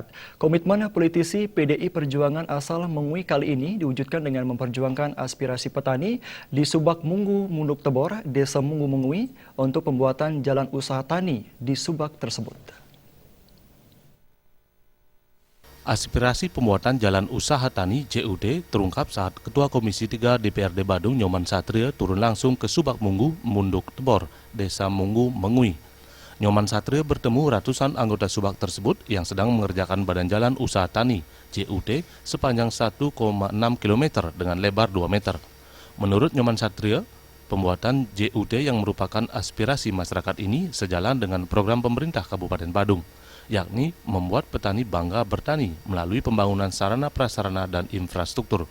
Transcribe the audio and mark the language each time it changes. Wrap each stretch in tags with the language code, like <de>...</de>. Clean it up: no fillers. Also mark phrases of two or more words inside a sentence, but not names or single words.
<id>Komitmen politisi PDI Perjuangan asal Mengui kali ini diwujudkan dengan memperjuangkan aspirasi petani di Subak Munggu, Munduk Tebor, Desa Munggu Mengui untuk pembuatan jalan usaha tani di Subak tersebut. Aspirasi pembuatan jalan usaha tani JUT terungkap saat Ketua Komisi 3 DPRD Badung Nyoman Satria turun langsung ke Subak Munggu, Munduk Tebor, Desa Munggu Mengui. Nyoman Satria bertemu ratusan anggota Subak tersebut yang sedang mengerjakan badan jalan usaha tani JUT sepanjang 1,6 km dengan lebar 2 meter. Menurut Nyoman Satria, pembuatan JUT yang merupakan aspirasi masyarakat ini sejalan dengan program pemerintah Kabupaten Badung, yakni membuat petani bangga bertani melalui pembangunan sarana prasarana dan infrastruktur.</id>